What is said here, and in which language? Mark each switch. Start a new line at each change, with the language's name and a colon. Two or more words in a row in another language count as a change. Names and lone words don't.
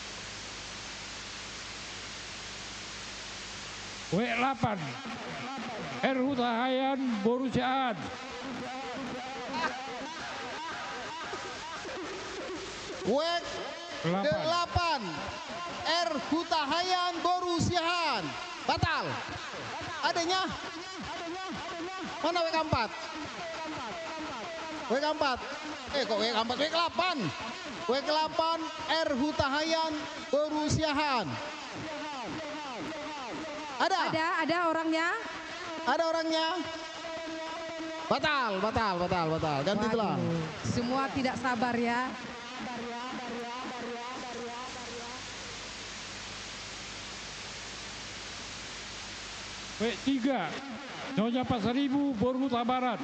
Indonesian: Wek 8. Hutahayan Borusiaan. WEK 8 Hutahayan Borusiaan. Batal. Adanya? Mana WEK 4? WEK 4. Kok WEK 4? WEK 8. WEK 8 Hutahayan Borusiaan. Ada orangnya? Ada orangnya? Batal. Ganti tulang. Semua tidak sabar ya. W3 Nyonya Pasaribu Boruhuta Barat.